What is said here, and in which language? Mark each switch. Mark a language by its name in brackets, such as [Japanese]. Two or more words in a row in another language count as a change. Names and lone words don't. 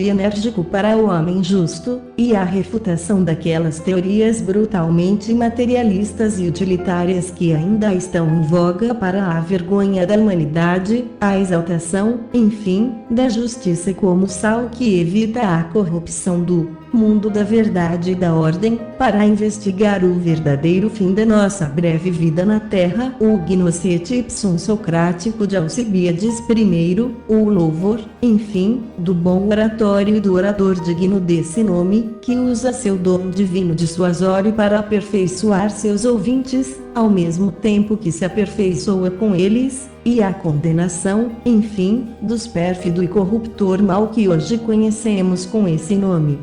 [Portuguese] e enérgico para o homem justo, e a refutação daquelas teorias brutalmente materialistas e utilitárias que ainda estão em voga para a vergonha da humanidade, a exaltação, enfim, da justiça como sal que evita a corrupção do mundo da verdade e da ordem, para investigar o verdadeiro fim da nossa breve vida na Terra, o Gnocete ipsum socrático de Alcibiades I, o louvor, enfim, do bom oratório e do orador digno desse nome, que usa seu dom divino dissuasório para aperfeiçoar seus ouvintes, ao mesmo tempo que se aperfeiçoa com eles, e a condenação, enfim, dos pérfido e corruptor mal que hoje conhecemos com esse nome.